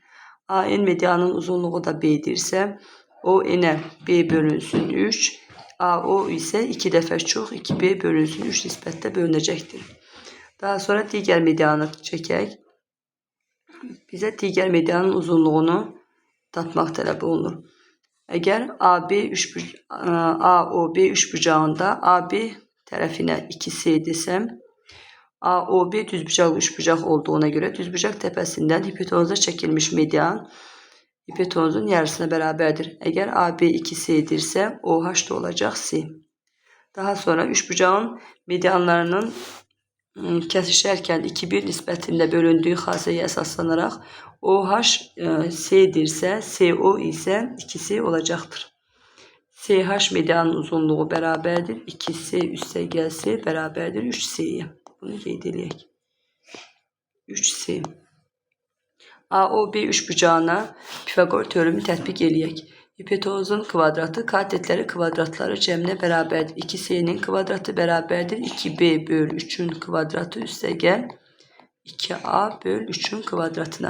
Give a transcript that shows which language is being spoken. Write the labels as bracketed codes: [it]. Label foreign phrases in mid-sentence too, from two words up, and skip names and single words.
[tr] AN medianın uzunluğu da B'dirse ON'e B bölünsün 3, AO ise 2 defa çok 2B bölünsün 3 nispette bölünecektir. Daha sonra diğer medianı çekək. [az] Bize diğer medianın uzunluğunu tapmaq tələb olunur. [tr] Eğer AOB üçbucağında AB tarafına 2S desem, AOB düzbucaqlı üçbucaq olduğuna göre düzbucaq tepesinden hipotenuza çekilmiş median hipotenuzun yarısına beraberdir. Eğer AB 2S'dirse OH da olacak S. Daha sonra üçbucağın medianlarının kesişerken 2-1 nispetinde bölündüğü haseye esaslanarak OH S'dirse CO ise 2S olacaktır. SH medianın uzunluğu beraberdir. 2S üste gelse beraberdir 3S'ye. [az] Bunu qeyd 3S. AOB üçbucağına Pifagor teoremi tətbiq eləyək. Hipotenuzun kvadratı katetleri kvadratları cəminə beraberdir. 2S'nin kvadratı beraberdir. 2B böl 3'ün kvadratı üstə gəl 2A böl 3'ün kvadratına.